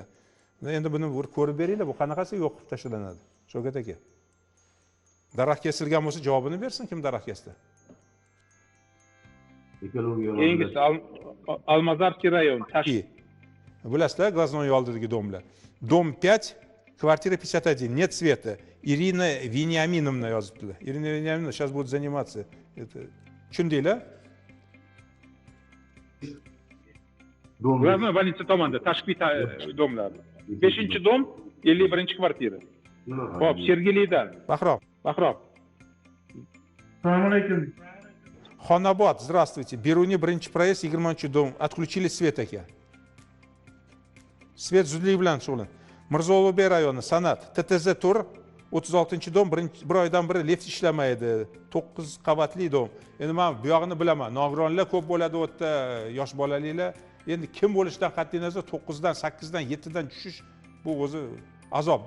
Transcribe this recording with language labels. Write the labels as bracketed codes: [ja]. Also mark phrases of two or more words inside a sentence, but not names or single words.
[uz] Endi buni ko'rib beringlar, bu qanaqasi yo'q qilib tashlanadi? Shavkat aka. Daraxt kesilgan bo'lsa javobini bersin, kim daraxt kesdi? Keyingisi Almazorskiy rayon. Bilasizlar, Glaznoy oldidagi domlar. Dom 5, kvartira 51, [ru] нет света. [uz] Irina Veniaminovna yozibdilar. [ru] Irina Veniaminovna сейчас будет заниматься. [uz] Tushundinglar? [ru] Глазной больница [uz] tomonda, tashqi domlar. 5-dom, 51-kvartira. Xo'p, Sergeliydan. Bahrom. Assalomu alaykum. Xonobod, [ru] здравствуйте. Беруни, birinchi проезд, 20-dom. Отключили свет aka. [uz] Svet zudlik bilan shug'ullan. Mirzo Ulug'bek rayoni, San'at, TTZ tur, 36-dom, bir oydan beri lift ishlamaydi. 9 qavatli dom. Endi men bu yog'ini bilaman. Nogironlar ko'p bo'ladi u yerda, yosh bolaliklar. Endi kim bo'lishidan qat'iy nazar 9dan, 8dan, 7dan tushish bu o'zi azobda.